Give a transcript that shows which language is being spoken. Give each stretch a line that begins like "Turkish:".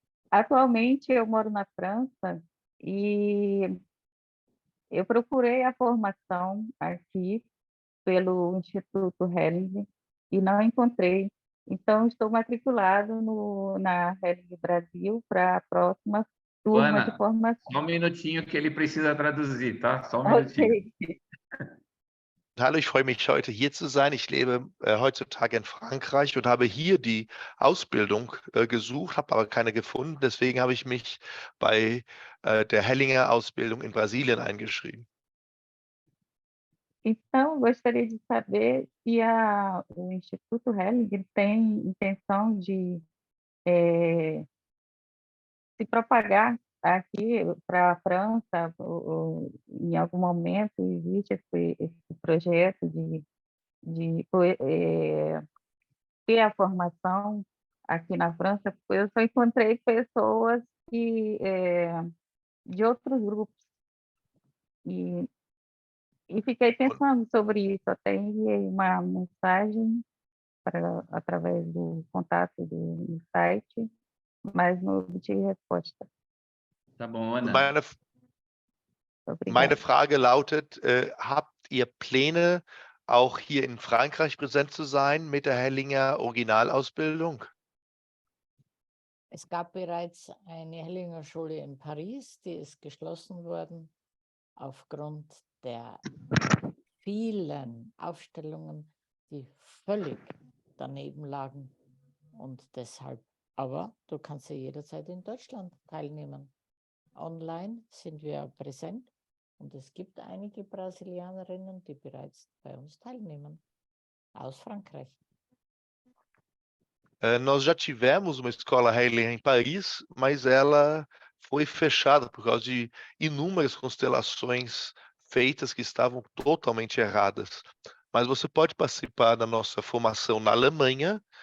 Portuguese: Atualmente eu moro na França e eu procurei a formação aqui pelo Instituto Helling e não encontrei. Então, estou matriculado na Helling Brasil para a próxima turma Ana, de formação. só um minutinho que ele precisa traduzir, tá? Só um minutinho. Ok.
German: Hallo, ich freue mich, heute hier zu sein. Ich lebe heutzutage in Frankreich und habe hier die Ausbildung gesucht, habe aber keine gefunden. Deswegen habe ich mich bei der Hellinger Ausbildung in Brasilien eingeschrieben.
Portuguese: Então, gostaria de saber se o Instituto Helling tem intenção de se propagar aqui para a França. Em algum momento existe esse projeto de ter a formação aqui na França, porque eu só encontrei pessoas de outros grupos e fiquei pensando sobre isso. Até enviei uma mensagem através do contato do site, mas não obtive resposta. Tá bom, Ana.
German: Meine Frage lautet, habt ihr Pläne, auch hier in Frankreich präsent zu sein mit der Hellinger Originalausbildung? Es gab bereits eine Hellinger Schule in Paris, die ist geschlossen worden aufgrund der vielen Aufstellungen, die völlig daneben lagen. Und deshalb, aber du kannst ja jederzeit in Deutschland teilnehmen. Online sind wir präsent und es gibt einige Brasilianerinnen, die bereits bei uns teilnehmen, aus Frankreich.
Portuguese: Nós já tivemos uma escola Hellinger em Paris, mas ela foi fechada por causa de inúmeras constelações feitas que estavam totalmente erradas. Mas você pode participar da nossa formação na Alemanha.